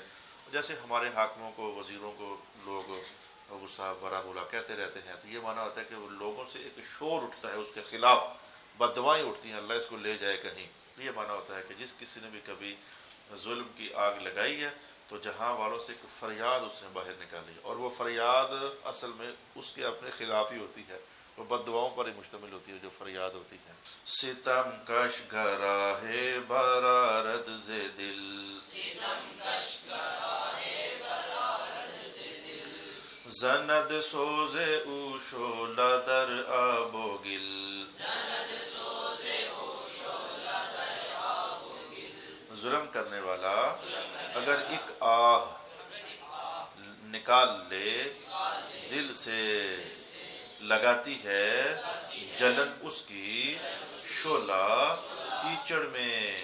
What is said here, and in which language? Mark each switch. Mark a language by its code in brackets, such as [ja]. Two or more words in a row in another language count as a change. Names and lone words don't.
[ur] جیسے ہمارے حاکموں کو، وزیروں کو لوگ غصہ برا بولا کہتے رہتے ہیں، تو یہ معنی ہوتا ہے کہ وہ لوگوں سے ایک شور اٹھتا ہے اس کے خلاف، بددعائیں اٹھتی ہیں، اللہ اس کو لے جائے کہیں۔ یہ معنی ہوتا ہے کہ جس کسی نے بھی کبھی ظلم کی آگ لگائی ہے تو جہاں والوں سے ایک فریاد اس نے باہر نکالی، اور وہ فریاد اصل میں اس کے اپنے خلاف ہی ہوتی ہے، وہ بد دعاؤں پر ہی مشتمل ہوتی ہے جو فریاد ہوتی ہے۔ [fa] ستم کش گراہ برآرد ز دل، زند سوز او شعلہ در آب و گل۔ [ur] ظلم کرنے والا اگر ایک آہ نکال لے دل سے، لگاتی ہے جلن اس کی شعلہ کیچڑ میں۔